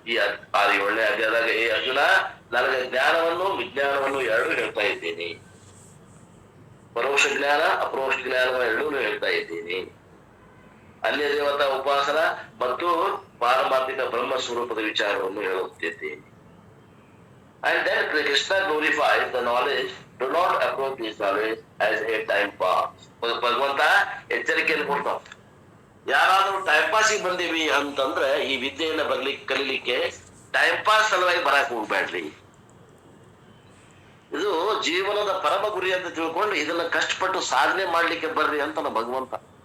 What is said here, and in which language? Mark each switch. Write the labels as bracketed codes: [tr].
[kn] ಈ 7ನೇ ಅಧ್ಯಾಯದಾಗ, ಏ ಅರ್ಜುನ, ನನಗೆ ಜ್ಞಾನವನ್ನು ವಿಜ್ಞಾನವನ್ನು ಎರಡೂ ಹೇಳ್ತಾ ಇದ್ದೇನೆ. ಪರೋಕ್ಷ ಜ್ಞಾನ ಅಪರೋಕ್ಷ ಜ್ಞಾನ ಎರಡೂ ಹೇಳ್ತಾ ಇದ್ದೇನೆ. ಅನ್ಯ ದೇವತಾ ಉಪಾಸನ ಮತ್ತು ಪಾರಮಾರ್ಥಿಕ ಬ್ರಹ್ಮ ಸ್ವರೂಪದ ವಿಚಾರವನ್ನು ಹೇಳುತ್ತಿದ್ದೇನೆ. [en] And then Krishna glorifies the knowledge. Do not approach this knowledge as a time pass. [kn] ಭಗವಂತ ಎಚ್ಚರಿಕೆಯನ್ನು ಕೊಡ್ತಾವ. ಯಾರಾದ್ರೂ ಟೈಮ್ ಪಾಸಿಗೆ ಬಂದೀವಿ ಅಂತಂದ್ರೆ ಈ ವಿದ್ಯೆಯನ್ನ ಕಲೀಲಿಕ್ಕೆ ಟೈಮ್ ಪಾಸ್ ಸಲುವಾಗಿ ಬರಕ್ ಹೋಗ್ಬೇಡ್ರಿ. ಇದು ಜೀವನದ ಪರಮ ಗುರಿ ಅಂತ ತಿಳ್ಕೊಂಡು ಇದನ್ನ ಕಷ್ಟಪಟ್ಟು ಸಾಧನೆ ಮಾಡ್ಲಿಕ್ಕೆ ಬರ್ರಿ ಅಂತ ಭಗವಂತ.